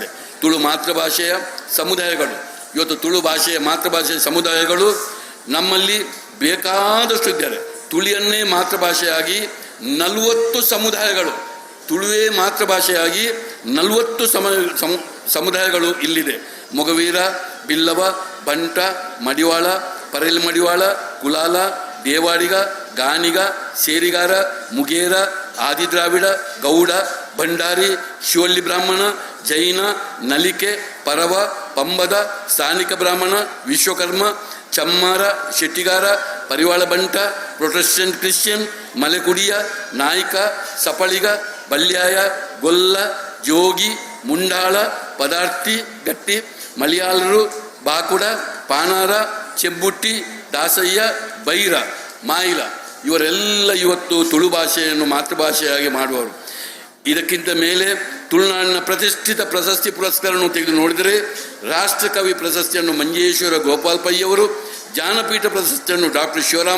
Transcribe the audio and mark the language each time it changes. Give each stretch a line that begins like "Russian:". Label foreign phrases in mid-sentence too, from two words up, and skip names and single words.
Kannada: ತುಳು ಮಾತೃಭಾಷೆಯ ಸಮುದಾಯಗಳು ಇವತ್ತು ತುಳು ಭಾಷೆಯ ಮಾತೃಭಾಷೆಯ ಸಮುದಾಯಗಳು ನಮ್ಮಲ್ಲಿ ಬೇಕಾದಷ್ಟು ಇದ್ದಾರೆ. ತುಳಿಯನ್ನೇ ಮಾತೃಭಾಷೆಯಾಗಿ 40 ಸಮುದಾಯಗಳು, ತುಳುವೇ ಮಾತೃಭಾಷೆಯಾಗಿ 40 ಸಮುದಾಯಗಳು ಇಲ್ಲಿದೆ. ಮೊಗವೀರ, ಬಿಲ್ಲವ, ಬಂಟ, ಮಡಿವಾಳ, ಪರೇಲ್ ಮಡಿವಾಳ, ಕುಲಾಲ, ದೇವಾಡಿಗ, ಗಾನಿಗ, ಸೇರಿಗಾರ, ಮುಗೇರ, ಆದಿದ್ರಾವಿಡ, ಗೌಡ, ಭಂಡಾರಿ, ಶಿವಳ್ಳಿ ಬ್ರಾಹ್ಮಣ, ಜೈನ, ನಲಿಕೆ, ಪರವ, ಪಂಬದ, ಸ್ಥಾನಿಕ ಬ್ರಾಹ್ಮಣ, ವಿಶ್ವಕರ್ಮ, ಚಮ್ಮಾರ, ಶೆಟ್ಟಿಗಾರ, ಪರಿವಾಳ ಬಂಟ,
English: Protestant Christian,
Kannada: ಮಲೆಕುಡಿಯ, ನಾಯ್ಕ, ಸಪಳಿಗ, ಬಲ್ಯಾಯ, ಗೊಲ್ಲ, ಜೋಗಿ, ಮುಂಡಾಳ, ಪದಾರ್ಥಿ, ಗಟ್ಟಿ, ಮಲಯಾಳರು, ಬಾಕುಡ, ಪಾನಾರ, ಚೆಂಬುಟ್ಟಿ, ದಾಸಯ್ಯ, ಬೈರ, ಮಾಯಿಲ ಇವರೆಲ್ಲ ಇವತ್ತು ತುಳು ಭಾಷೆಯನ್ನು ಮಾತೃಭಾಷೆಯಾಗಿ ಮಾಡುವವರು. ಇದಕ್ಕಿಂತ ಮೇಲೆ ತುಳುನಾಡಿನ ಪ್ರತಿಷ್ಠಿತ ಪ್ರಶಸ್ತಿ ಪುರಸ್ಕಾರವನ್ನು ತೆಗೆದು ನೋಡಿದರೆ ರಾಷ್ಟ್ರಕವಿ ಪ್ರಶಸ್ತಿಯನ್ನು ಮಂಜೇಶ್ವರ ಗೋಪಾಲ್ ಪೈ ಅವರು, ಜ್ಞಾನಪೀಠ ಪ್ರಶಸ್ತಿಯನ್ನು ಡಾಕ್ಟರ್ ಶಿವರಾಮ್